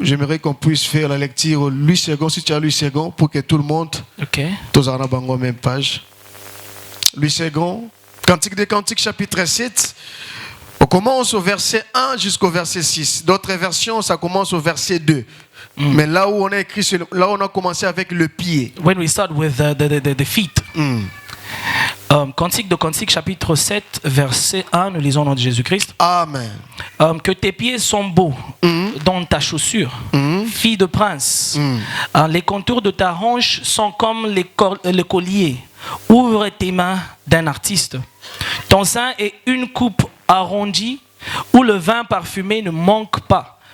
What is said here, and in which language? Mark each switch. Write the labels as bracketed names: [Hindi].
[French] J'aimerais qu'on puisse faire la lecture Louis II, si tu as Louis II, pour que tout le monde, [English] Okay. [French] tous en abandonnent même page. Louis II, Cantique des cantiques, chapitre 7. On commence au verset 1 jusqu'au verset 6. D'autres versions, ça commence au verset 2. Mais là où on a écrit, là où on a commencé avec le pied. [English] When we start with the feet. [French] Cantique de Cantique, chapitre 7, verset 1, nous lisons au nom de Jésus-Christ. Amen. Que tes pieds sont beaux dans ta chaussure, fille de prince. Les contours de ta hanche sont comme le collier. Ouvre tes mains d'un artiste. Ton sein est une coupe arrondie où le vin parfumé ne manque pas.